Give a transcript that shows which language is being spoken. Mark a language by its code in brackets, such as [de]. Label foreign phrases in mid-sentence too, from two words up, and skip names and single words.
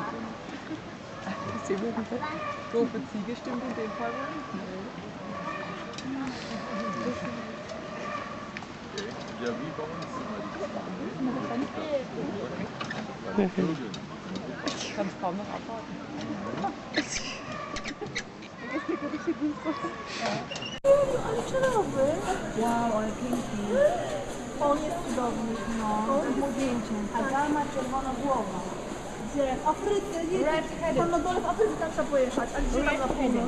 [de] Ist die doofe Ziege stimmt in dem Fall wohl nicht. Ja, wie bei uns. Ich kann es kaum noch abwarten. [pl] Wow, ale pięknie. On jest cudowny, no. Młodzieńczy. A ta ma czerwona głowa. Gdzie? W Afryce, nie? Tam na dole w Afryce tam trzeba pojechać, a gdzie tam na północ?